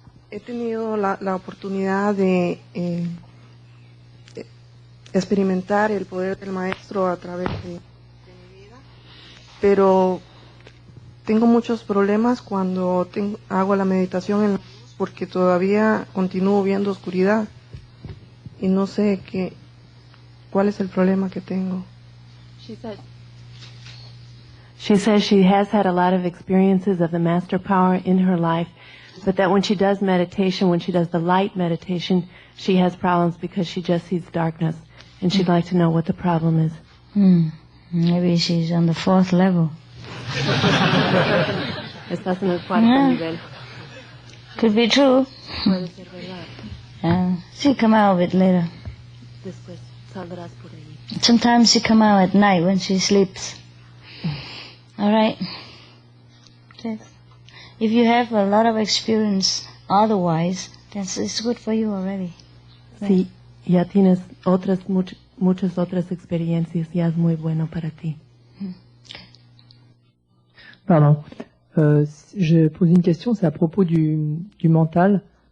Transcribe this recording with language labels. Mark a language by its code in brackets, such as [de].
[es] He tenido la oportunidad de experimentar el poder del maestro a través de mi vida, pero tengo muchos problemas cuando hago la meditación en la luz porque todavía continúo viendo oscuridad y no sé cuál es el problema que tengo. [en] She says she has had a lot of experiences of the master power in her life, but that when she does meditation, when she does the light meditation, she has problems because she just sees darkness, and she'd like to know what the problem is. Maybe she's on the 4th level. [es] Estás en el cuarto nivel. [en] Could be true. [es] Puede ser verdad. [en] She'll come out of it later. [es] Después saldrás por ahí. [en] Sometimes she come out at night when she sleeps. All right. Yes. If you have a lot of experience otherwise, then it's good for you already. [es] Sí, ya tienes muchas otras experiencias, ya es muy bueno para ti. [en] Pardon. [fr] Je pose une question, c'est à propos du mental.